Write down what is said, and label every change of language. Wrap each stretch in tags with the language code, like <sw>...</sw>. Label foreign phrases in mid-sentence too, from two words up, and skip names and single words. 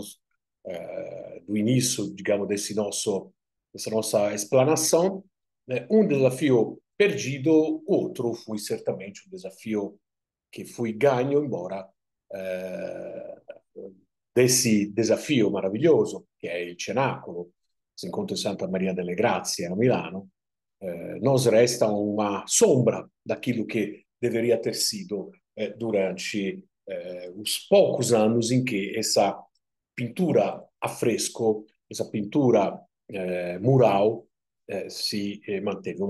<pt>Do início, digamos, dessa nossa explanação, né? Um desafio perdido, outro foi certamente um desafio que foi ganho, embora eh, desse desafio maravilhoso,</pt> <it>che è il Cenacolo, si incontra in Santa Maria delle Grazie a Milano,</it> <pt>nos resta uma sombra daquilo que deveria ter sido durante os poucos anos em que essa pintura a fresco, essa pintura mural si manteve.</pt>